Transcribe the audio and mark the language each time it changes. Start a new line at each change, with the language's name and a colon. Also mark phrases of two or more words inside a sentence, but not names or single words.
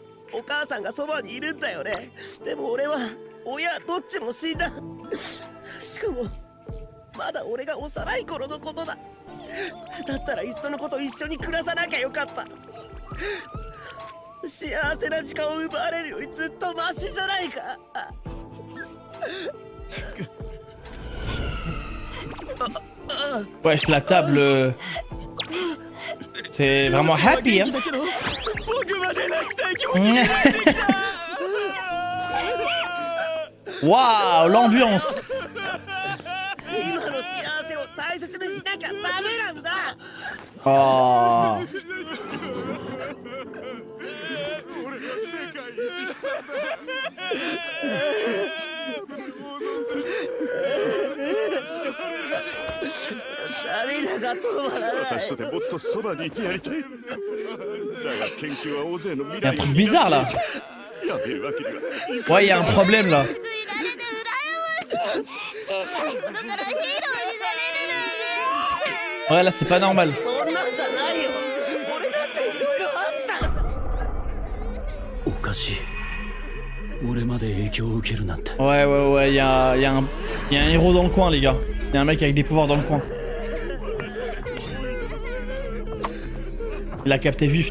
Japanese: お母さんがそばにいるんだよね。でも俺は親どっちも死んだ。しかもまだ俺が幼い頃のことだ。だったらいっそのこと一緒に暮らさなきゃよかった。幸せな時間を奪われるよりずっとマシじゃないか。
French: Wesh, la table. C'est vraiment happy, hein.
Japanese: 僕まで泣きたい気持ちになってきた。
French: Waouh, l'ambiance.
Japanese: 今の幸せを大切にしなきゃダメなんだ。 Oh. 涙が止まらない。私とてもっとそばにいてやりたい。だが研究は大勢の未
French: Il y a un
Japanese: 来を
French: truc bizarre là.
Japanese: やめるわけには。
French: Ouais, il y a un problème là.
Japanese: 小さい頃からヒーローになれるなんて。
French: Ouais, là, c'est pas normal.
Japanese: そんなんじゃないよ。俺だっていろいろあった。おかしい。俺まで影響を受けるなんて。
French: Ouais, ouais, ouais, il y a un héros dans le coin, les gars. Il y a un mec avec des pouvoirs dans le coin. Il a capté vif.